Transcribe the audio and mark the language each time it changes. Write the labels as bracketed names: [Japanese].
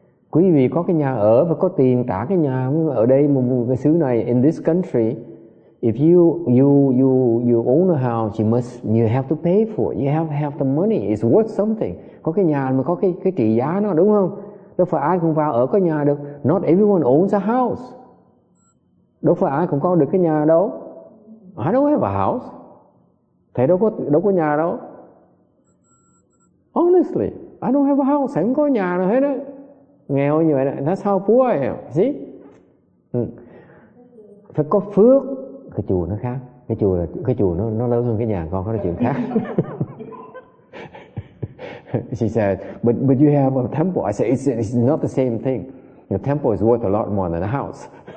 [Vietnamese] Quý vị có cái nhà ở và có tiền trả cái nhà. Ở đây một cái xứ này, [English] in this country, If you own a house, you have to pay for it. You have the money. It's worth something. [Vietnamese] Có cái nhà mà có cái trị giá nó, đúng không? Đâu phải ai cũng vào ở có nhà được. [English] Not everyone owns a house. [Vietnamese] Đâu phải ai cũng có được cái nhà đâu. [English] I don't have a house. [Vietnamese] Thầy đâu có nhà đâu. [English] Honestly, I don't have a house. [Vietnamese] Thầy không có nhà nào hết á. Nghèo như vậy đó. [English] That's how poor I am. See? [Vietnamese] Phải có phước. Cái chùa nó khác. Cái chùa nó lớn hơn cái nhà con, có nói chuyện khác. [English] She said, but you have a temple. I said, it's not the same thing. The temple is worth a lot more than a house.